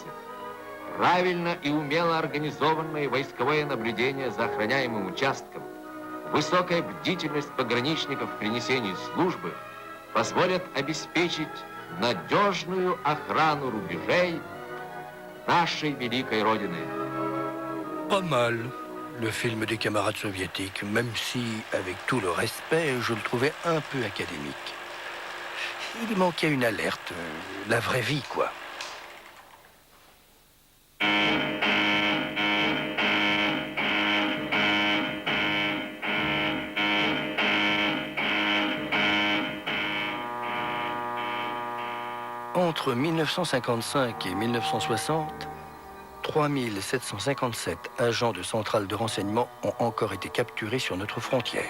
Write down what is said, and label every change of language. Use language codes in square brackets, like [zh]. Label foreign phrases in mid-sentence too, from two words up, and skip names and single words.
[ru] Правильно и умело организованное войсковое наблюдение за охраняемым участком, высокая бдительность пограничников при несении службы позволят обеспечить надежную охрану рубежей нашей великой Родины. [fr] Pas mal, le film des camarades soviétiques, même si, avec tout le respect, je le trouvais un peu académique. Il y manquait une alerte, la vraie vie, quoi. Entre 1955 et 1960, 3757 agents de centrale de renseignement ont encore été capturés sur notre frontière.